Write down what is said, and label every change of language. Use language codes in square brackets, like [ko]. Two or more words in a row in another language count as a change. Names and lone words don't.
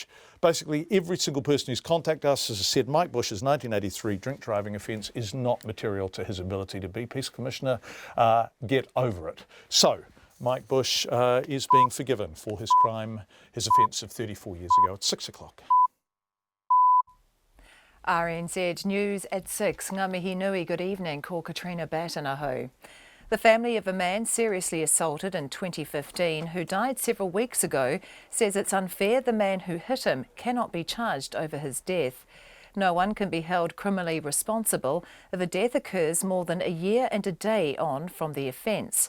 [en] Basically, every single person who's contacted us has said Mike Bush's 1983 drink driving offence is not material to his ability to be Peace Commissioner. Get over it. So, Mike Bush is being forgiven for his crime, his offence of 34 years ago. It's 6 o'clock. RNZ News at 6. [mi] Ngā mihi nui, [en] good evening. Ko Katrina Batanaho. The family of a man seriously assaulted in 2015 who died several weeks ago says it's unfair the man who hit him cannot be charged over his death. No one can be held criminally responsible if a death occurs more than a year and a day on from the offence.